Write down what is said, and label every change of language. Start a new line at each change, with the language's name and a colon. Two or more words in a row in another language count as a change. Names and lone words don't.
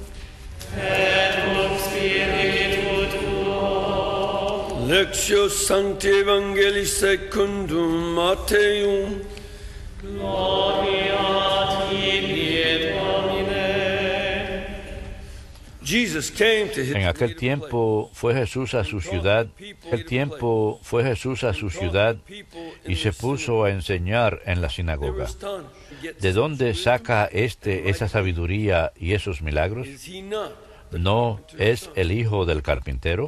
Latin: Lectio Sancti Evangelii secundum Matteum. Gloria tibi, Domine.
Spanish: En aquel tiempo fue Jesús a su ciudad. Y se puso a enseñar en la sinagoga. ¿De dónde saca esa sabiduría y esos milagros? ¿No es el hijo del carpintero?